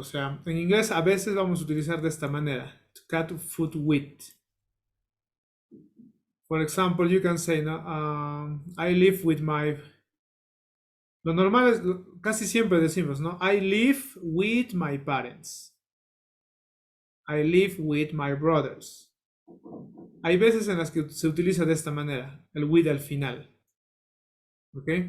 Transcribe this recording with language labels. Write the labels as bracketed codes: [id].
[es] O sea, en inglés a veces vamos a utilizar de esta manera. [en] To cut food with. For example, you can say, no, I live with my... [es] Lo normal es, casi siempre decimos, ¿no? [en] I live with my parents. I live with my brothers. [es] Hay veces en las que se utiliza de esta manera, el with al final. ¿Ok?